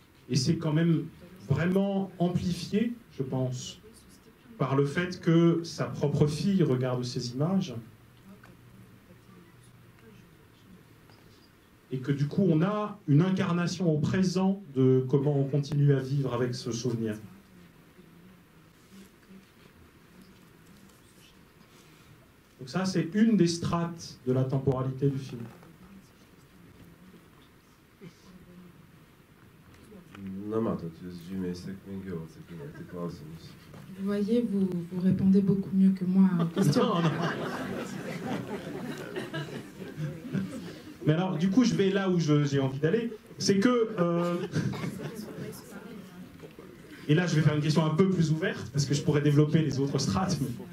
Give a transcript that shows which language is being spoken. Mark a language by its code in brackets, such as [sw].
[fr] Et c'est quand même vraiment amplifié, je pense, par le fait que sa propre fille regarde ces images et que du coup on a une incarnation au présent de comment on continue à vivre avec ce souvenir. Donc ça, c'est une des strates de la temporalité du film. [lt] Na matot, jūs žymiai sėkmingiau atsakinėti klausimus. [fr] Vous voyez, vous répondez beaucoup mieux que moi aux questions. Non, non. Mais alors, du coup, je vais là où j'ai envie d'aller. C'est que... Et là, je vais faire une question un peu plus ouverte, parce que je pourrais développer les autres strates. Mais...